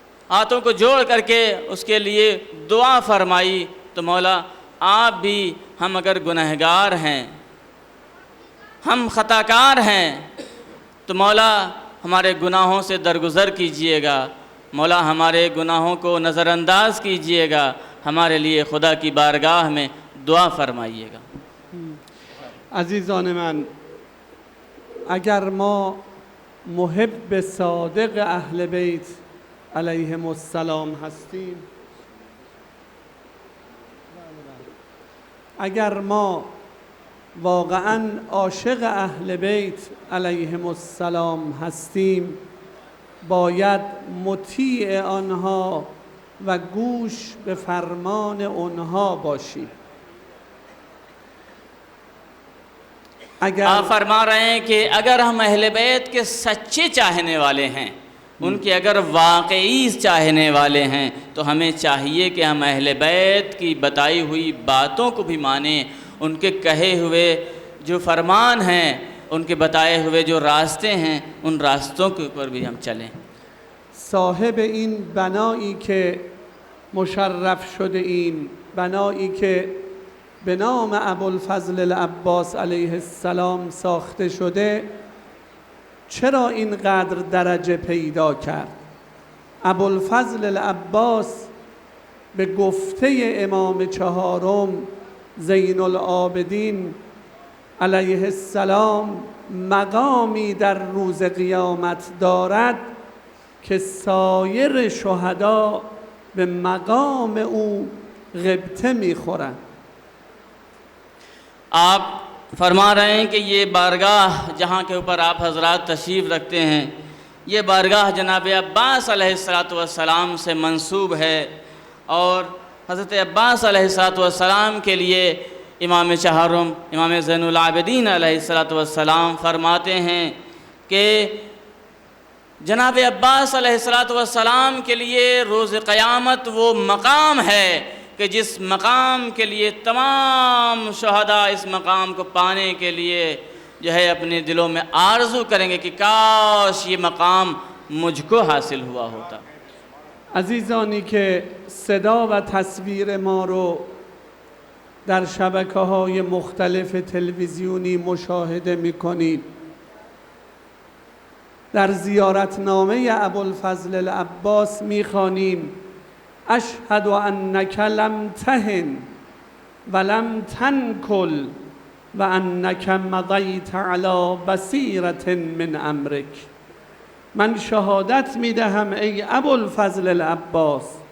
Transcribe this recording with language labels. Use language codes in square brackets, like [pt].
[hi] हाथों को जोड़ करके उसके लिए दुआ फरमाई तो मौला आप भी, हम अगर गुनहगार हैं, हम ख़ताकार हैं तो मौला हमारे गुनाहों से दरगुज़र कीजिएगा, मौला हमारे गुनाहों को नज़रअंदाज कीजिएगा, हमारे लिए खुदा की बारगाह में दुआ फरमाइएगा। [fa] عزیزان من، اگر ما محب صادق اهل بیت علیهم السلام هستیم، اگر ما واقعا عاشق اهل بیت علیهم السلام هستیم، باید مطیع آنها و گوش به فرمان آنها باشیم. [hi] आप फरमा रहे हैं कि अगर हम अहले बैत के सच्चे चाहने वाले हैं, उनके अगर वाकई चाहने वाले हैं, तो हमें चाहिए कि हम अहले बैत की बताई हुई बातों को भी मानें, उनके कहे हुए जो फरमान हैं, उनके बताए हुए जो रास्ते हैं, उन रास्तों के ऊपर भी हम चलें। [fa] صاحب این بنایی که مشرف شده این بنایی که به نام ابوالفضل العباس علیه السلام ساخته شده، چرا اینقدر درجه پیدا کرد؟ ابوالفضل العباس به گفته امام چهارم زین العابدین علیه السلام مقامی در روز قیامت دارد که سایر شهدا به مقام او غبطه میخورند. [hi] आप फरमा रहे हैं कि ये बारगाह जहाँ के ऊपर आप हजरात तशरीफ़ रखते हैं, ये बारगाह जनाब अब्बास अलैहिस्सलाम से मंसूब है और हज़रत अब्बास अलैहिस्सलाम के लिए इमाम चहारुम इमाम ज़ैनुल आबिदीन अलैहिस्सलाम फरमाते हैं कि जनाब अब्बास अलैहिस्सलाम के लिए रोज़ क़यामत वो मकाम है कि जिस मकाम के लिए तमाम शहदा इस मकाम को पाने के लिए जो है अपने दिलों में आरज़ू करेंगे कि काश ये मकाम मुझको हासिल हुआ होता। [fa] عزیزانی که صدا و تصویر ما رو در شبکه‌های مختلف تلویزیونی مشاهده می‌کنید، در زیارتنامه ابوالفضل العباس می‌خوانیم [ar] اشهد انک لم تهن ولم تنکل و انک مضیت علی بصیرة من امرک. [fa] من شهادت میدهم ای ابوالفضل العباس